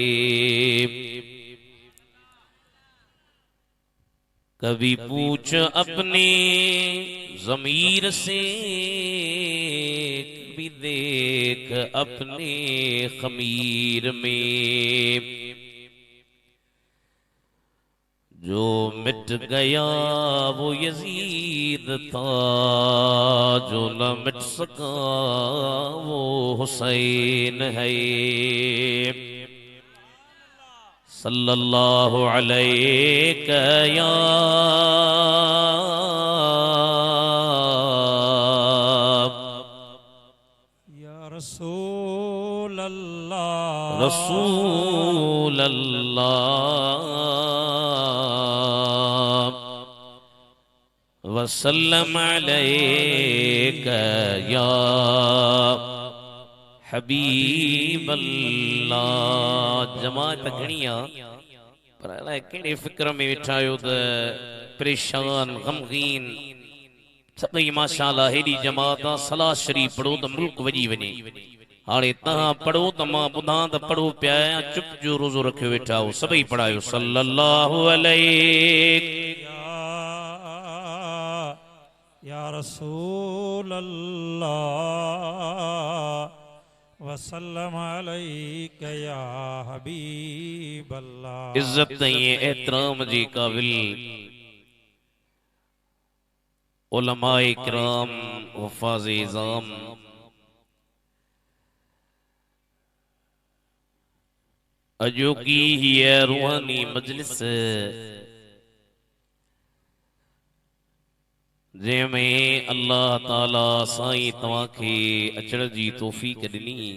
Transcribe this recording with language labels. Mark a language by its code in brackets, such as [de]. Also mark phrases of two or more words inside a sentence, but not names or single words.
[ur] کبھی پوچھ اپنے ضمیر سے، کبھی دیکھ اپنے خمیر میں. جو مٹ گیا وہ یزید تھا، جو نہ مٹ سکا وہ حسین ہے. [ar] صلى الله عليه يا رسول الله رسول الله و وسلم عليك يا حبيب الله. [sd] जमात घणिया पर अलाए कहिड़े फिक्र में वेठा आहियो त परेशान गमगीन सभई माशाअल्लाह हेॾी जमात आहे। सलाह शरीफ़ पढ़ो त मुल्क वॼी वञे। हाणे तव्हां पढ़ो त मां ॿुधां त पढ़ो पिया आहियां। चुप जो रोज़ो रखियो वेठा आहियो। सभई पढ़ायो [ar] صلى الله عليه يا رسول الله وسلم عليك يا حبيب الله. [sd] इज्जत ऐं एहतराम जी काबिल उलमाए किराम हुफ़ाज़ इज़ाम अजोकी हीअ रूहानी मजलिस जंहिंमें अल्लाह ताला साईं तव्हांखे अचण जी तौफ़ीक़ ॾिनी।